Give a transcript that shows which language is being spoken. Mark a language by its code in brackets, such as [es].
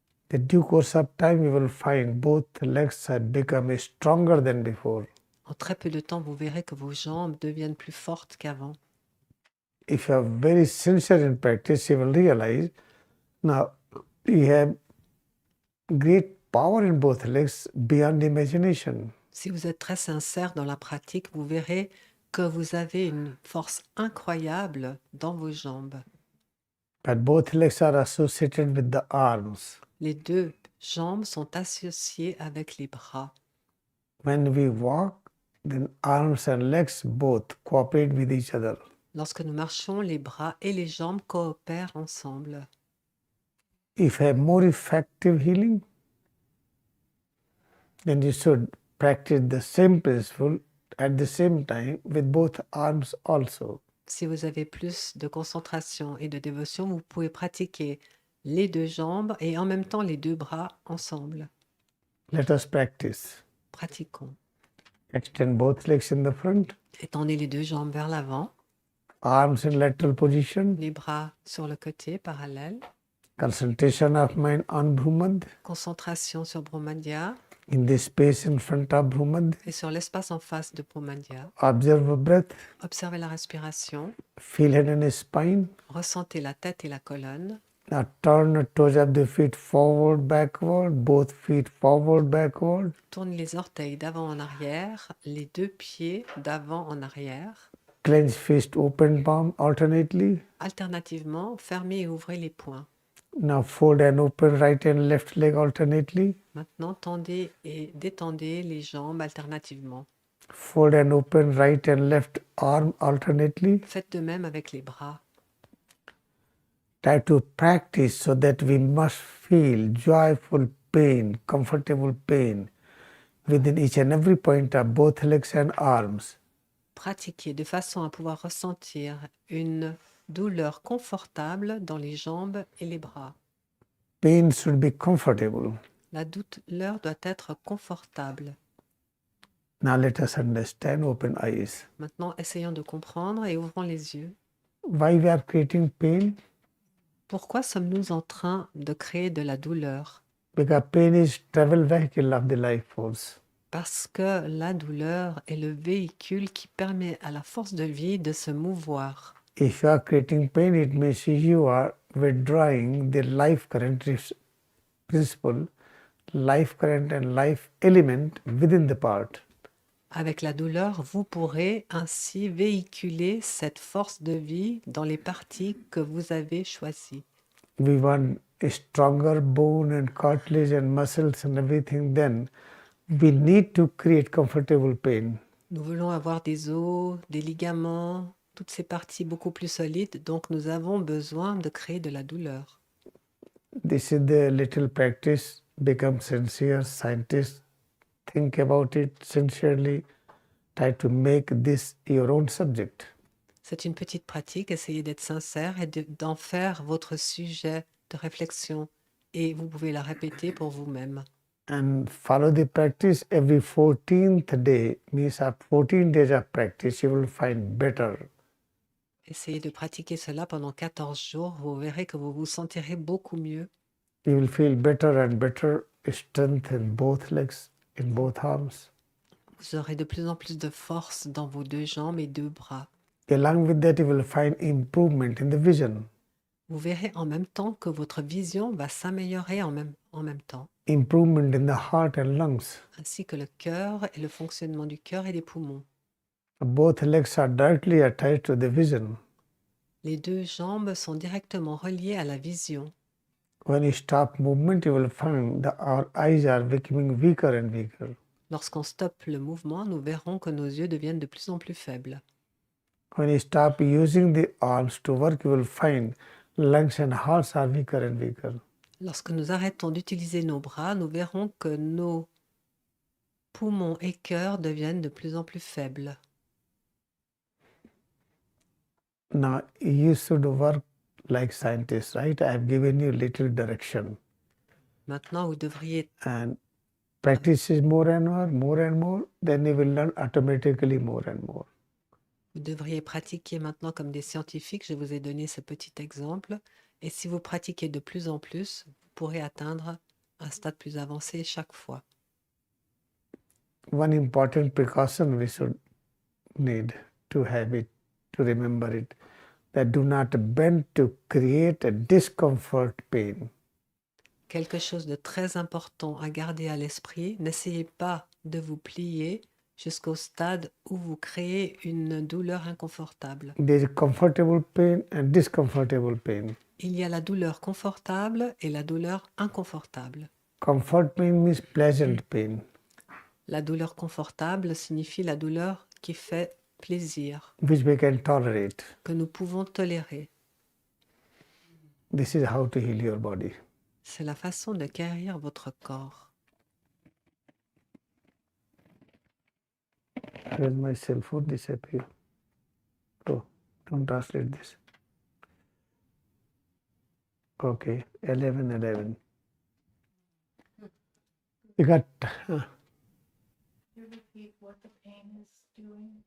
[en] The due course of time, you will find both legs have become stronger than before. [fr] En très peu de temps, vous verrez que vos jambes deviennent plus fortes qu'avant. [en] If you are very sincere in practice, you will realize now you have great power in both legs beyond imagination. [fr] Si vous êtes très sincère dans la pratique, vous verrez que vous avez une force incroyable dans vos jambes. [en] But both legs are associated with the arms. [fr] Les deux jambes sont associées avec les bras. [en] When we walk, then arms and legs both cooperate with each other. [fr] Lorsque nous marchons, les bras et les jambes coopèrent ensemble. [en] If you have more effective healing, then you should practice the same principle at the same time with both arms also. [fr] Si vous avez plus de concentration et de dévotion, vous pouvez pratiquer les deux jambes et en même temps les deux bras ensemble. [en] Let us practice. [fr] Pratiquons. [en] Extend both legs in the front, [fr] Étendez les deux jambes vers l'avant, [en] arms in lateral position, [fr] les bras sur le côté parallèle. [en] concentration of mind on Brahmad, [fr] Concentration sur Brahmadya [en] in the space in front of Brahmad. [fr] et sur l'espace en face de Brahmadya. [en] Observe breath, [fr] Observez la respiration, [en] feel head and spine. [fr] ressentez la tête et la colonne. [en] Now turn the toes of the feet forward, backward, both feet forward, backward. [fr] Tournez les orteils d'avant en arrière, les deux pieds d'avant en arrière. [en] Clench fist, open palm alternately. [fr] Alternativement, fermez et ouvrez les poings. [en] Now fold and open right and left leg alternately. [fr] Maintenant, tendez et détendez les jambes alternativement. [en] Fold and open right and left arm alternately. [fr] Faites de même avec les bras. [en] Try to practice so that we must feel joyful pain, comfortable pain within each and every point of both legs and arms. [fr] Pratiquez de façon à pouvoir ressentir une douleur confortable dans les jambes et les bras. [en] Pain should be comfortable. [fr] La douleur doit être confortable. [en] Now let us understand, open eyes. [fr] Maintenant, essayons de comprendre et ouvrons les yeux. [en] Why we are creating pain? [fr] Pourquoi sommes-nous en train de créer de la douleur? [en] Because pain is travel vehicle of the life force. [fr] Parce que la douleur est le véhicule qui permet à la force de vie de se mouvoir. [en] If you are creating pain, it means you are withdrawing the life current principle, life current and life element within the part. [fr] Avec la douleur, vous pourrez ainsi véhiculer cette force de vie dans les parties que vous avez choisies. [en] We want a stronger bone and cartilage and muscles and everything, then we need to create comfortable pain. [fr] Nous voulons avoir des os, des ligaments, toutes ces parties beaucoup plus solides, donc nous avons besoin de créer de la douleur. [en] This is the little practice. Become sincere. Scientists think about it sincerely. Try to make this your own subject. [fr] C'est une petite pratique, essayez d'être sincère et d'en faire votre sujet de réflexion. Et vous pouvez la répéter pour vous-même. [en] And follow the practice every 14th day, means after 14 days of practice, you will find better. [fr] Essayez de pratiquer cela pendant 14 jours. Vous verrez que vous vous sentirez beaucoup mieux. [en] You will feel better and better strength in both legs, in both arms. [fr] Vous aurez de plus en plus de force dans vos deux jambes et deux bras. [en] Along with that, you will find improvement in the vision. [fr] Vous verrez en même temps que votre vision va s'améliorer en même temps, [en] Improvement in the heart and lungs. [fr] ainsi que le cœur et le fonctionnement du cœur et des poumons. [en] Both legs are directly attached to the vision. [fr] Les deux jambes sont directement reliées à la vision. [en] When you stop movement, you will find that our eyes are becoming weaker and weaker. [fr] Lorsqu'on stoppe le mouvement, nous verrons que nos yeux deviennent de plus en plus faibles. [en] When you stop using the arms to work, you will find lungs and hearts are weaker and weaker. [fr] Lorsque nous arrêtons d'utiliser nos bras, nous verrons que nos poumons et cœurs deviennent de plus en plus faibles. [en] Now, you should work like scientists, right? I have given you little direction. [fr] Maintenant, vous devriez [en] And practice is more and more, then you will learn automatically more and more. [fr] Vous devriez pratiquer maintenant comme des scientifiques. Je vous ai donné ce petit exemple. Et si vous pratiquez de plus en plus, vous pourrez atteindre un stade plus avancé chaque fois. [en] One important precaution we should need to have it, to remember it, that do not bend to create a discomfort pain. [fr] Quelque chose de très important à garder à l'esprit, n'essayez pas de vous plier jusqu'au stade où vous créez une douleur inconfortable. [en] There is comfortable pain and discomfortable pain. [fr] Il y a la douleur confortable et la douleur inconfortable. [en] Comfort pain means pleasant pain, [fr] La douleur confortable signifie la douleur qui fait plaisir, [en] which we can tolerate. [fr] que nous pouvons tolérer. [en] This is how to heal your body. [fr] C'est la façon de guérir votre corps. [en] Where my cell phone disappear? Oh, don't translate this. Okay, 11. You got. You repeat what the pain is doing?